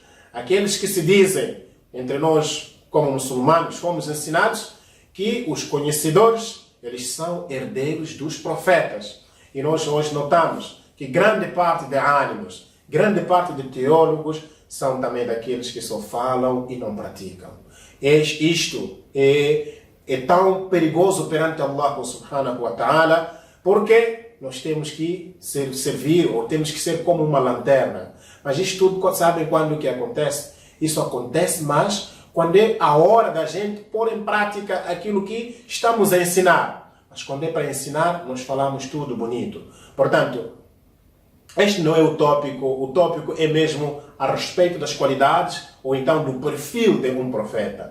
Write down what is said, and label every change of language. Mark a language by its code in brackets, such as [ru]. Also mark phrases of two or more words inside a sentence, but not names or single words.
[pt] Aqueles que se dizem, entre nós como muçulmanos, fomos ensinados que os conhecedores, eles são herdeiros dos profetas. E nós hoje notamos que grande parte de ânimos, grande parte de teólogos, são também daqueles que só falam e não praticam. Isto é tão perigoso perante [ar] الله سبحانه وتعالى, [pt] porque nós temos que servir, ou temos que ser como uma lanterna. Mas isto tudo, sabem quando que acontece? Isso acontece mais quando é a hora da gente pôr em prática aquilo que estamos a ensinar. Mas quando é para ensinar, nós falamos tudo bonito. Portanto, este não é o tópico é mesmo a respeito das qualidades ou então do perfil de um profeta.